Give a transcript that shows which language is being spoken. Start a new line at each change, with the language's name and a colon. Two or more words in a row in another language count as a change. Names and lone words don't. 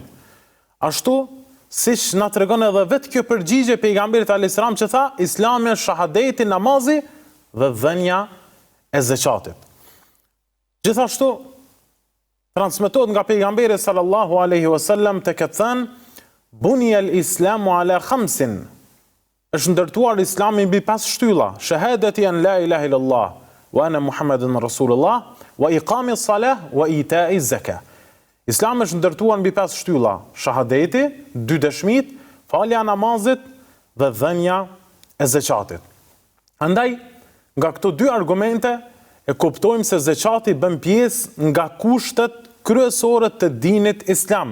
Albanian: Ashtu, siç na tregon edhe vetë kjo përgjigje pejgamberit
Arabic: عليه السلام
Albanian: që tha: Islami është shahadeti, namazi dhe dhënia e zeqatit. Gjithashtu, transmetohet nga pejgamberi
Arabic: صلى الله عليه وسلم
Albanian: të këtë thënë:
Arabic: بني الإسلام على خمس.
Albanian: Është ndërtuar Islami mbi 5 shtylla:
Arabic: شهادة أن لا إله إلا الله وأن محمدا رسول الله وإقام الصلاة وإيتاء الزكاة.
Albanian: Islami është ndërtuar mbi 5 shtylla: shahadeti, 2 dëshmit, falja namazit dhe dhënia e zeqatit. Andaj, nga këto 2 argumente e kuptojmë se zeqati bën pjesë nga kushtet kryesore të dinit islam.